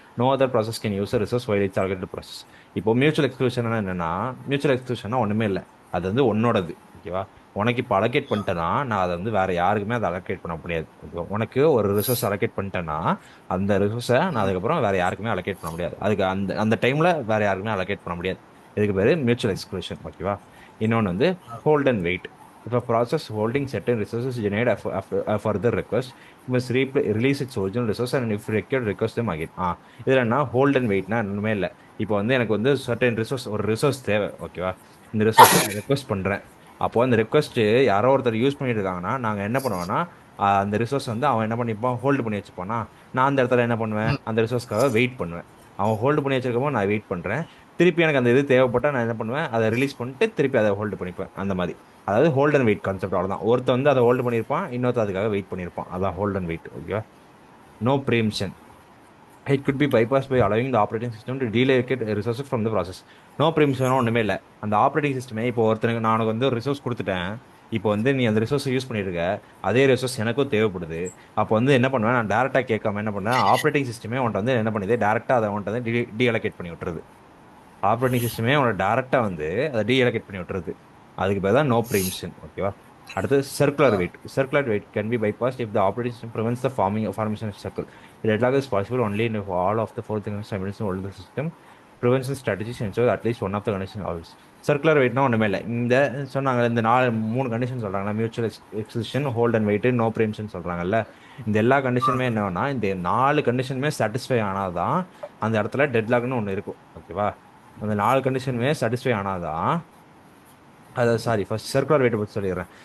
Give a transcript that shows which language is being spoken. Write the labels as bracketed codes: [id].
[en] No other process can use resource while it's allocated process. [ta] இப்போ mutual exclusion என்னன்னா, mutual எக்ஸ்க்ளூஷனா ஒன்றுமே இல்லை. அது வந்து உன்னோடது. ஓகேவா? உனக்கு இப்போ அலோகேட் பண்ணிட்டேன்னா நான் அதை வந்து வேற யாருக்குமே அதை அலோகேட் பண்ண முடியாது. ஓகே. உனக்கு ஒரு ரிசோர்ஸ் அலோகேட் பண்ணிட்டேன்னா அந்த ரிசோர்ஸை நான் அதுக்கப்புறம் வேற யாருக்குமே அலோகேட் பண்ண முடியாது. அதுக்கு அந்த அந்த டைம்ல வேற யாருக்குமே அலோகேட் பண்ண முடியாது. இதுக்கு பேரு மியூச்சுவல் எக்ஸ்க்ளூஷன். ஓகேவா? இன்னொன்று வந்து hold and wait. [en] If a process holding certain resources generate a further request, it must release its original resource and if required request them again. [ta] இதுல என்ன ஹோல்ட் அண்ட் வெயிட்னா ஒண்ணுமே இல்லை. இப்போ வந்து எனக்கு வந்து சர்டன் ரிசோர்ஸ் ஒரு ரிசோர்ஸ் தேவை. ஓகேவா? இந்த ரிசோர்ஸை நான் ரெக்வஸ்ட் பண்றேன். அப்போ அந்த ரெக்வஸ்ட் யாரோ ஒருத்தர் யூஸ் பண்ணிட்டு இருக்காங்கன்னா நாங்க என்ன பண்ணுவோம்னா, அந்த ரிசோர்ஸ் வந்து அவன் என்ன பண்ணிப்பான், ஹோல்டு பண்ணி வச்சுப்பானா. நான் அந்த இடத்துல என்ன பண்ணுவேன், அந்த ரிசோர்ஸ்க்காக வெயிட் பண்ணுவேன். அவன் ஹோல்டு பண்ணி வச்சிருக்கப்போ நான் வெயிட் பண்றேன். திருப்பி எனக்கு அந்த இது தேவைப்பட்டா நான் என்ன பண்ணுவேன், அதை ரிலீஸ் பண்ணிட்டு திருப்பி அதை ஹோல்டு பண்ணிப்பேன். அந்த மாதிரி. அதாவது ஹோல்ட் அண்ட் வெயிட் கான்செப்ட் அவ்வளவுதான். ஒருத்தன் வந்து அதை ஹோல்டு பண்ணியிருப்பான், இன்னொருத்தர் அதுக்காக வெயிட் பண்ணியிருப்பான். அதான் ஹோல்ட் அண்ட் வெயிட். ஓகேவா? No ப்ரீம்ஷன். [en] It could be bypassed by allowing the operating system to deallocate resources from the process. [ta] No ப்ரீம்ஷனும் ஒன்றுமே இல்லை. அந்த ஆப்ரேட்டிங் சிஸ்டமே இப்போ ஒருத்தனுக்கு நான் உனக்கு வந்து ஒரு ரிசோர்ஸ் கொடுத்துட்டேன். இப்போ வந்து நீ அந்த ரிசோர்ஸை யூஸ் பண்ணிருக்க. அதே ரிசோர்ஸ் எனக்கும் தேவைப்படுது. அப்போ வந்து என்ன பண்ணுவேன், நான் டேரெக்டாக கேட்காம என்ன பண்ணேன், ஆப்ரேட்டிங் சிஸ்டமே உன்ட்ட வந்து என்ன பண்ணுது, டேரெக்டாக அதை உன்ட்ட வந்து டீஅலோகேட் பண்ணி விட்டுருது. ஆப்ரேட்டிங் சிஸ்டமே உன்னோட டேரெக்டாக வந்து அதை டீஅலோகேட் பண்ணி விட்டுருது. அதுக்கு பேர் தான் நோ ப்ரீம்ஷன். ஓகேவா? அடுத்து circular wait. [en] Circular wait can be bypassed if the operating system prevents the formation of circle. The deadlock is possible only if all of the four things simultaneously hold the system. Prevention strategies ensure at least one of the conditions always. [ta] Circular வெயிட்னா ஒன்றுமே இல்லை. இந்த சொன்னாங்க இந்த 3 condition சொல்றாங்களா, mutual exclusion, hold and wait, no ப்ரீம்ஷன் சொல்றாங்கல்ல. இந்த எல்லா கண்டிஷனுமே என்னன்னா, இந்த 4 கண்டிஷனுமே சாட்டிஸ்ஃபை ஆனாதான் அந்த இடத்துல டெட்லாக்னு ஒன்று இருக்கும். ஓகேவா? அந்த 4 கண்டிஷனுமே சாட்டிஸ்ஃபை ஆனாதான் அது சாரி ஃபர்ஸ்ட் சர்க்குலர் வெயிட்டை பற்றி சொல்லிடுறேன்.